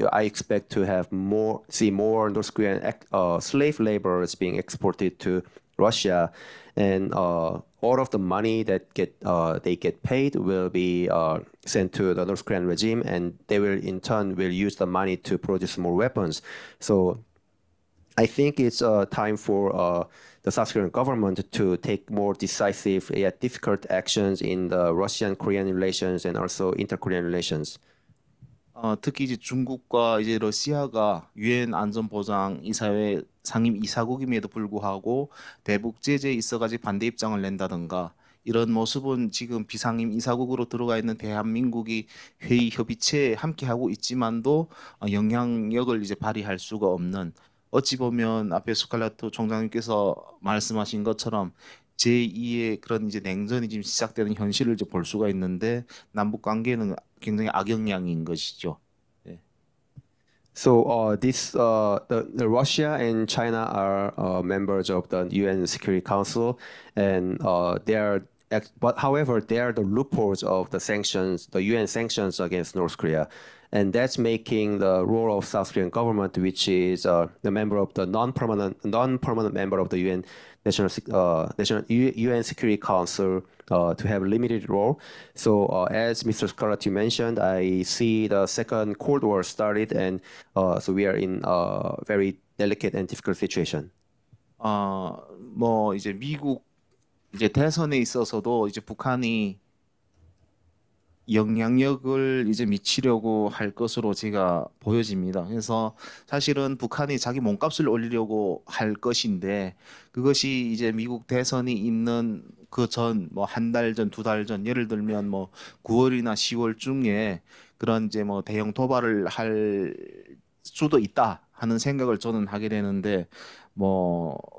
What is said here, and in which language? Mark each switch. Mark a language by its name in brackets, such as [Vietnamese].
[English] I expect to see more North Korean slave laborers being exported to Russia, and all of the money that they get paid will be sent to the North Korean regime, and they will in turn use the money to produce more weapons. So I think it's time for the South Korean government to take more decisive yet difficult actions in the Russian-Korean relations and also inter-Korean relations. [Korean] 특히 이제 중국과 이제 러시아가 유엔 안전보장 이사회 상임 이사국임에도 불구하고 대북 제재에 있어가지고 반대 입장을 낸다든가, 이런 모습은 지금 비상임 이사국으로 들어가 있는 대한민국이 회의 협의체에 함께 하고 있지만도 영향력을 이제 발휘할 수가 없는, 어찌 보면 앞에 스칼라토 총장님께서 말씀하신 것처럼 제2의 그런 이제 냉전이 지금 시작되는 현실을 이제 볼 수가 있는데, 남북 관계는 굉장히 악영향인 것이죠. 네. [English] So the Russia and China are members of the UN Security Council, and however, they are the loopholes of the sanctions, the UN sanctions against North Korea. And that's making the role of South Korean government, which is the member of the non-permanent member of the UN UN Security Council, to have a limited role. So as Mr. Scarlett mentioned, I see the second Cold War started, and so we are in a very delicate and difficult situation. [Korean] 뭐 이제 미국 이제 대선에 있어서도 이제 북한이 영향력을 이제 미치려고 할 것으로 제가 보여집니다. 그래서 사실은 북한이 자기 몸값을 올리려고 할 것인데, 그것이 이제 미국 대선이 있는 그 전 뭐 한 달 전, 두 달 전, 예를 들면 뭐 9월이나 10월 중에 그런 이제 뭐 대형 도발을 할 수도 있다 하는 생각을 저는 하게 되는데, 뭐